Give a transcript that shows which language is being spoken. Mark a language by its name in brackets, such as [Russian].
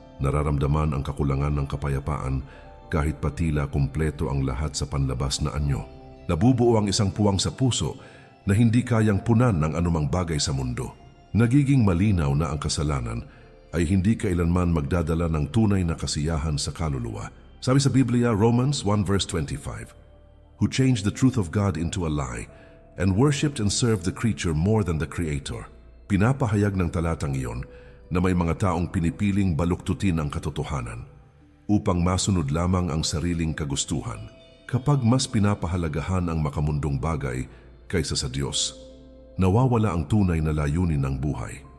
[Filipino] Nararamdaman ang kakulangan ng kapayapaan kahit patila kumpleto ang lahat sa panlabas na anyo. Nabubuo ang isang puwang sa puso na hindi kayang punan ng anumang bagay sa mundo. Nagiging malinaw na ang kasalanan ay hindi kailanman magdadala ng tunay na kasiyahan sa kaluluwa. Sabi sa Biblia, [English] Romans 1 verse 25, "Who changed the truth of God into a lie and worshipped and served the creature more than the Creator." [Filipino] Pinapahayag ng talatang iyon na may mga taong pinipiling baluktutin ang katotohanan upang masunod lamang ang sariling kagustuhan. Kapag mas pinapahalagahan ang makamundong bagay kaysa sa Diyos, nawawala ang tunay na layunin ng buhay.